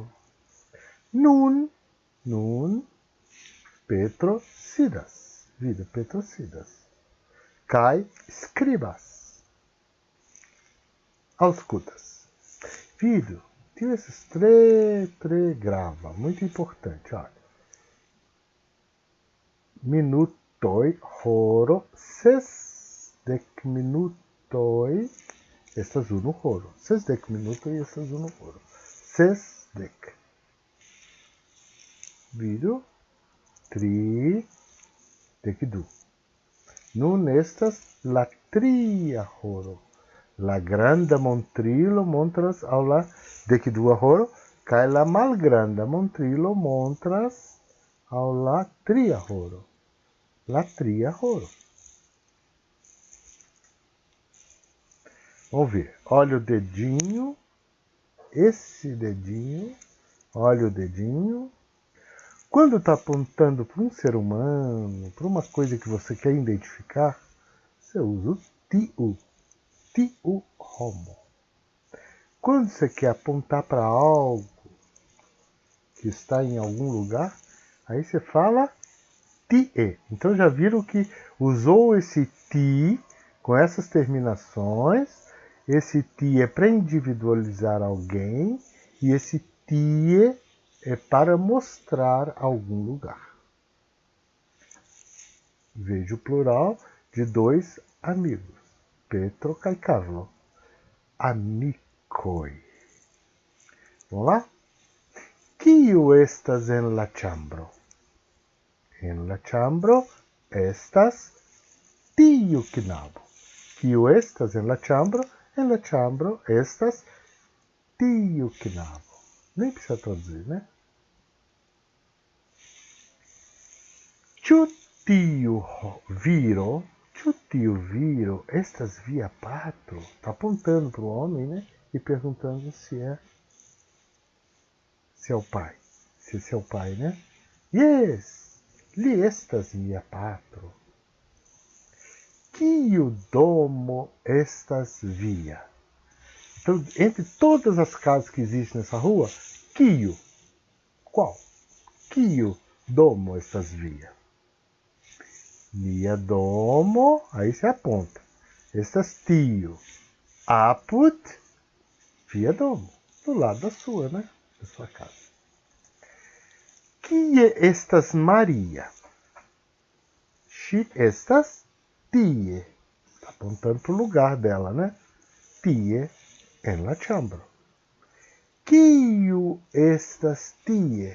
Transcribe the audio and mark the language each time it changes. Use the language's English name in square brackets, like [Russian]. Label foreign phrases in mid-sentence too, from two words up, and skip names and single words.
[Esperanto] Nun Petro sidas. Vidu, Petro sidas. Kai skribas. Auscultas. Vidu, tio esses tre grava. [Portuguese] Muito importante, olha. [Esperanto] Minutoi, horo, 60 minutoi, estas unu horo. 60 minutoi, estas unu horo. 60. vidu, tri, decdu. Nun estas la tria horo. La granda montrilo montras al la decdua horo, kaj la malgranda montrilo montras al la tria horo. La tria horo. [Portuguese] Vamos ver. Olha o dedinho. Esse dedinho. Olha o dedinho. Quando está apontando para um ser humano, para uma coisa que você quer identificar, você usa o tiu. [Esperanto] Tiu homo. [Portuguese] Quando você quer apontar para algo que está em algum lugar, aí você fala tie. Então já viram que usou esse ti com essas terminações. Esse tie é para individualizar alguém e esse tie é para mostrar algum lugar. Veja o plural de dois amigos, [Esperanto] Petro kaj Carlo. Amicoi. [Portuguese] Vamos lá? [Esperanto] Kiu estas en la ĉambro? En la ĉambro estas tiu knabo. Kiu estas en la ĉambro? En la ĉambro estas tiu knabo. [Portuguese] Nem precisa traduzir, né? [Esperanto] Ĉu tiu viro estas via patro? [Portuguese] Está apontando para o homem, né? E perguntando se é o pai. Se esse é o pai, né? [Esperanto] Yes, li estas mia patro. Kiu domo estas via? [Portuguese] Então, entre todas as casas que existem nessa rua, kiu? Qual? [Esperanto] Kiu domo estas via? Mia domo, [Portuguese] aí você aponta. [Esperanto] Estas tio. Apud, via domo. [Portuguese] Do lado da sua, né? Da sua casa. [Esperanto] Kie estas Maria? Ŝi estas tie. [Portuguese] Está apontando para o lugar dela, né? [Esperanto] Tie en la ĉambro. Kiu estas tie?